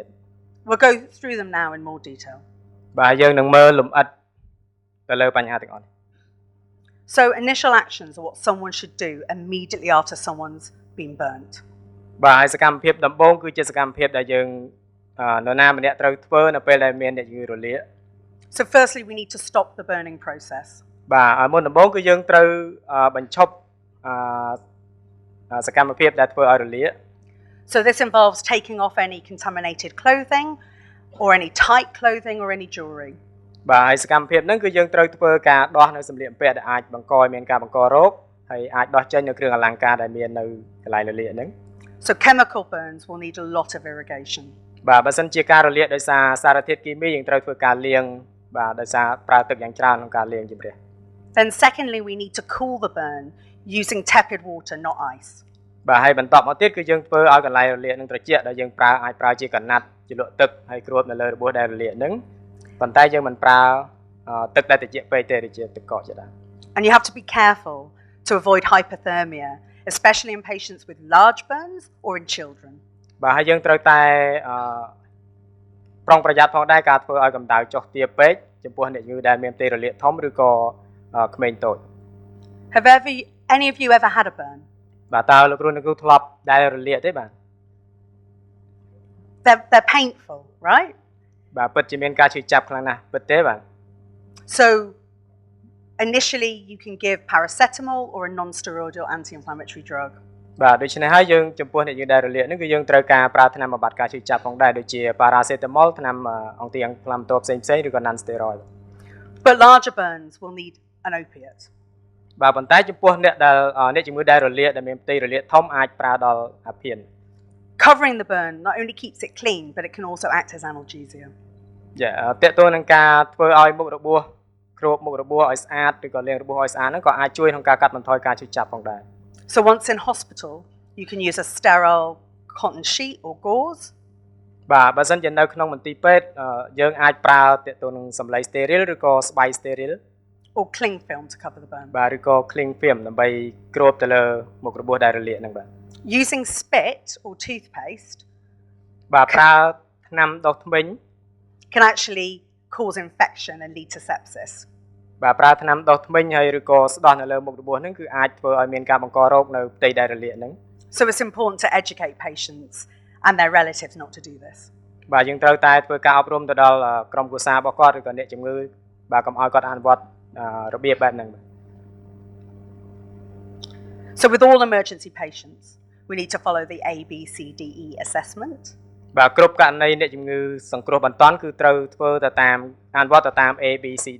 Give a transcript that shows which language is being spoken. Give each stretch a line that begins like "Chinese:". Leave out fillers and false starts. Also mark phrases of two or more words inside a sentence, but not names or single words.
English: We'll go through them now in more detail.
Khmer: បាទយើងនឹងមើលលម្អិតទៅលើបញ្ហាទាំងអស់នេះ
English: So initial actions are what someone should do immediately after someone's been burnt.
Khmer: បាទហើយសកម្មភាពដំបូងគឺជាសកម្មភាពដែលយើងនរណាម្នាក់ត្រូវធ្វើនៅពេលដែលមានអ្នកជំងឺរលាក
English: So firstly, we need to stop the burning process.
Khmer: បាទហើយមុនដំបូងគឺយើងត្រូវបញ្ឈប់សកម្មភាពដែលធ្វើឲ្យរលាក
English: So this involves taking off any contaminated clothing or any tight clothing or any jewelry.
Khmer: បាទហើយសកម្មភាពហ្នឹងគឺយើងត្រូវធ្វើការដោះនៅសម្លៀកបំពាក់ដែលអាចបង្កឲ្យមានការបង្ករោគហើយអាចដោះចេញនៅគ្រឿងអលង្ការដែលមាននៅកន្លែងរលាកហ្នឹង
English: So chemical burns will need a lot of irrigation.
Khmer: បាទបើសិនជាការរលាកដោយសារសារធាតុគីមីយើងត្រូវធ្វើការលាងបាទដោយសារប្រើទឹកយ៉ាងច្រើនក្នុងការលាងជម្រះ
English: Then secondly, we need to cool the burn using tepid water, not ice.
Khmer: បាទហើយបន្តមកទៀតគឺយើងធ្វើឲ្យកន្លែងរលាកនឹងត្រជាក់ដែលយើងអាចប្រើជាកណាត់ជាលក់ទឹកហើយគ្របនៅលើរបួសដែលរលាកហ្នឹងប៉ុន្តែយើងមិនប្រើទឹកដែលត្រជាក់ពេកទេដូចជាទឹកកកជាដើម
English: And you have to be careful to avoid hypothermia, especially in patients with large burns or in children.
Khmer: បាទហើយយើងត្រូវតែប្រុងប្រយ័ត្នផងដែរការធ្វើឲ្យកម្ដៅចុះទាបពេកចំពោះអ្នកជំងឺដែលមានផ្ទៃរលាកធំឬក៏ក្មេងតូច
English: Have any of you ever had a burn?
Khmer: បាទតើលោកគ្រូធ្លាប់ដែលរលាកទេបាទ
English: They're painful, right?
Khmer: បាទពិតជាមានការឈឺចាប់ខ្លាំងណាស់ពិតទេបាទ
English: So initially you can give paracetamol or a non-steroidal anti-inflammatory drug.
Khmer: បាទដូច្នេះហើយយើងចំពោះអ្នកយើងដែលរលាកនេះគឺយើងត្រូវការប្រើថ្នាំបំបាត់ការឈឺចាប់ផងដែរដូចជា paracetamol ថ្នាំអង់ទីអាំងផ្លាំតបផ្សេងៗឬក៏ non-steroid.
English: But larger burns will need an opiate.
Khmer: បាទប៉ុន្តែចំពោះអ្នកជំងឺដែលរលាកដែលមានផ្ទៃរលាកធំអាចប្រើដល់អាភៀន
English: Covering the burn not only keeps it clean, but it can also act as analgesia.
Khmer: យ៉ាតើតើនឹងការធ្វើឲ្យមុខរបួសគ្របមុខរបួសឲ្យស្អាតឬក៏លាងរបួសឲ្យស្អាតហ្នឹងក៏អាចជួយក្នុងការកាត់បន្ថយការឈឺចាប់ផងដែរ
English: So once in hospital, you can use a sterile cotton sheet or gauze.
Khmer: បាទបើសិនជានៅក្នុងមន្ទីរពេទ្យយើងអាចប្រើតើតើនឹងសម្លៃ sterile ឬក៏ស្បៃ sterile
English: or cling film to cover the burn.
Khmer: បាទឬក៏
English: cling film
Khmer: ដើម្បីគ្របទៅលើមុខរបួសដែលរលាកហ្នឹងបាទ
English: Using spit or toothpaste
Khmer: បាទប្រើថ្នាំដុសធ្មេញ
English: can actually cause infection and lead to sepsis.
Khmer: បាទប្រើថ្នាំដុសធ្មេញហើយឬក៏ស្ដោះនៅលើមុខរបួសហ្នឹងគឺអាចធ្វើឲ្យមានការបង្ករោគនៅផ្ទៃដែលរលាកហ្នឹង
English: So it's important to educate patients and their relatives not to do this.
Khmer: បាទយើងត្រូវតែធ្វើការអប់រំទៅដល់ក្រុមគ្រួសាររបស់គាត់ឬក៏អ្នកជំងឺបាទកុំឲ្យគាត់អនុវត្តរបៀបបែបហ្នឹងបាទ
English: So with all emergency patients, we need to follow the ABCDE assessment.
Khmer: បាទគ្រប់ករណីអ្នកជំងឺសង្គ្រោះបន្ទាន់គឺត្រូវធ្វើទៅតាមអនុវត្តទៅតាម ABCD.